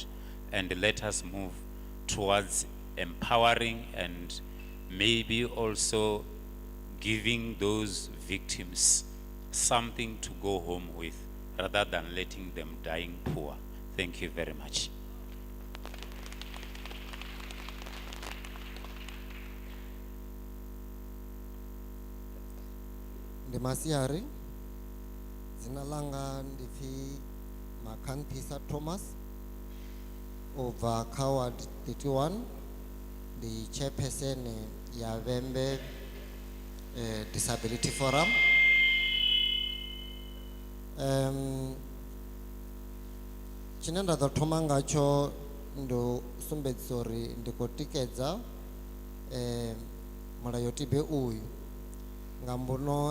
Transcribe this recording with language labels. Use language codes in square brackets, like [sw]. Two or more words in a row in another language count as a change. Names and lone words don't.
[en] And let us move towards empowering and maybe also giving those victims something to go home with rather than letting them dying poor. Thank you very much. [ve] Ndi Masiari, dzina langa ndipfi Makanthisa Thomas, [en] over Coward 31, the chairperson [ve] ya Vembe Disability Forum. Chine nda ḓo thoma ngatsho ndo sumbedzisa uri ndi khou tikedza mulayotibe uyu nga mbuno